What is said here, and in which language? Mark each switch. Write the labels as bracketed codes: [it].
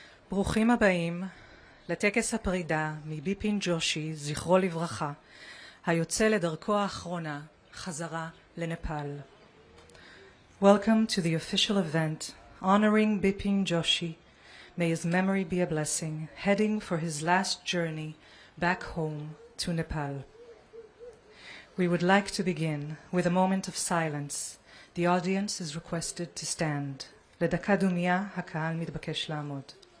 [he] ברוכים הבאים לטקס הפרידה מביפין ג'ושי, זכרו לברכה, היוצא לדרכו האחרונה, חזרה לנפאל. [en] Welcome to the official event honoring Bipin Joshi. May his memory be a blessing, heading for his last journey back home to Nepal. We would like to begin with a moment of silence. The audience is requested to stand. [he] לדקה דומייה, הקהל מתבקש לעמוד.